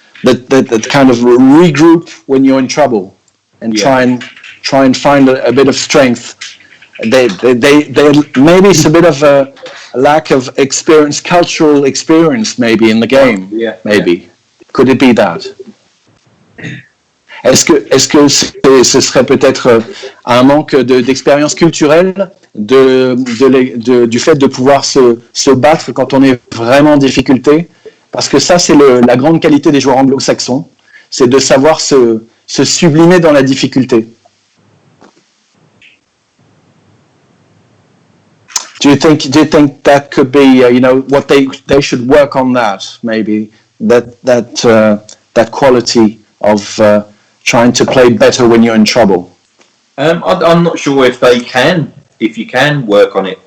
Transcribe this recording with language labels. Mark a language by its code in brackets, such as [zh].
[en] That kind of regroup when you're in trouble and try and find a bit of strength. They maybe it's a bit of a lack of experience, cultural experience, maybe in the game. Maybe could it be that? [fr] Est-ce que ce serait peut-être un manque d'expérience culturelle, du fait de pouvoir se battre quand on est vraiment en difficulté? Parce que ça, c'est la grande qualité des joueurs anglo-saxons, c'est de savoir se sublimer dans la difficulté. [en] Do you think that could be, what they should work on that, maybe, that quality of trying to play better when you're in trouble? I'm not sure if you can work on it.